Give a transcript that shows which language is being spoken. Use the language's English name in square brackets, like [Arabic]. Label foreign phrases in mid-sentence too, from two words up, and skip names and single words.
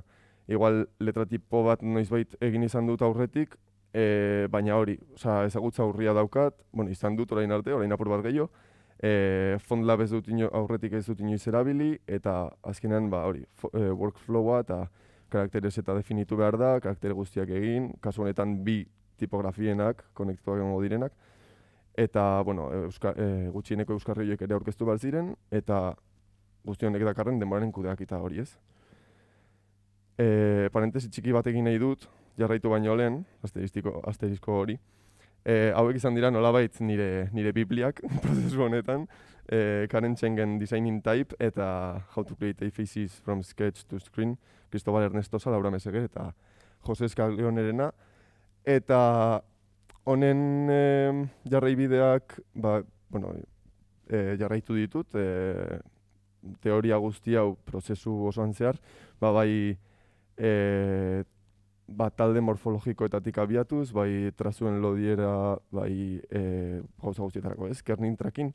[Basque] Igual letratipo bat noizbait egin izan dut aurretik, baina hori, ezagutza urria daukat, izan dut orain arte, orain apur bat gehiago, FontLab aurretik ez dut inoiz erabili, eta azkenean workflowa eta karakterez eta definitu behar da, karaktere guztiak egin, kasu honetan bi tipografienak, konektituak egongo direnak, eta gutxieneko euskarri horiek ere aurkeztu behar ziren, eta guzti honek dakarren denboraren kudeaketa hori, ez? Parentesi txiki bat egin nahi dut, jarraitu baino lehen, asterisko hori. Hauek izan dira nolabait nire bibliak prozesu honetan, Karen Chengen Designing Type eta How to Create Faces from Sketch to Screen, Cristobal Ernestosa, Laura Meseguer eta Jose Escalionerena. Eta honen jarraibideak, jarraitu ditut, teoria guzti hau prozesu osoan zehar, bai talde morfologikoetatik abiatuz, bai trazuen lodiera, bai gauza guztietarako, [English] kernin trakin.